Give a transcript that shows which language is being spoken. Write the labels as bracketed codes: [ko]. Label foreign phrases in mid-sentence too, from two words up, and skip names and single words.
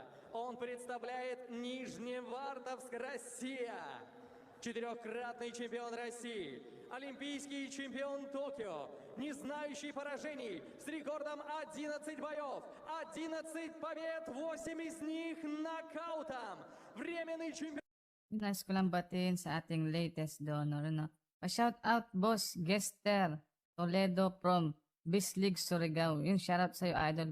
[ru] Он представляет Нижневартовск, Россия. Четырехкратный чемпион России, олимпийский чемпион Токио, не знающий поражений, с рекордом 11 боев, 11 побед, 8 из них нокаутом. Временный чемпион. [tl] Nice ko lang batiin sa ating latest donor, no? Pa-shout out, Boss Gester Toledo from Bislig, Surigao. Yung shoutout sa'yo, idol.